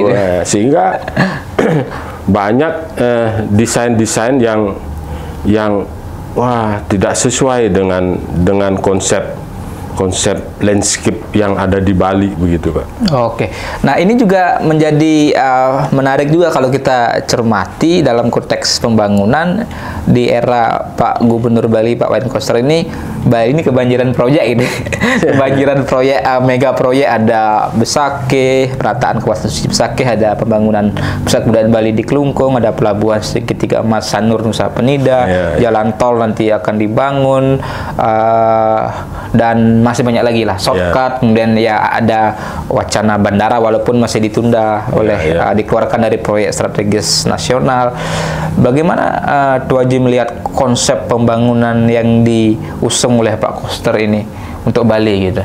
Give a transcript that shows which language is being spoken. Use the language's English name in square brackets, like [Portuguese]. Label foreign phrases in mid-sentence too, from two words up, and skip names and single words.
[Indonesian] Sehingga banyak desain-desain yang tidak sesuai dengan konsep landscape yang ada di Bali begitu, Pak. Oke. Nah, ini juga menjadi menarik juga kalau kita cermati dalam konteks pembangunan di era Pak Gubernur Bali, Pak Wayan Koster ini. Bali ini kebanjiran proyek ini. Kebanjiran proyek, mega proyek, ada Besakeh, penataan kawasan suci Besakeh, ada pembangunan pusat kebudayaan Bali di Kelungkung, ada pelabuhan segitiga emas Sanur Nusa Penida, jalan tol nanti akan dibangun, dan masih banyak lagi lah, shortcut, kemudian ya ada wacana bandara walaupun masih ditunda oleh dikeluarkan dari proyek strategis nasional. Bagaimana Tuan Haji melihat konsep pembangunan yang diusung oleh Pak Koster ini untuk Bali gitu?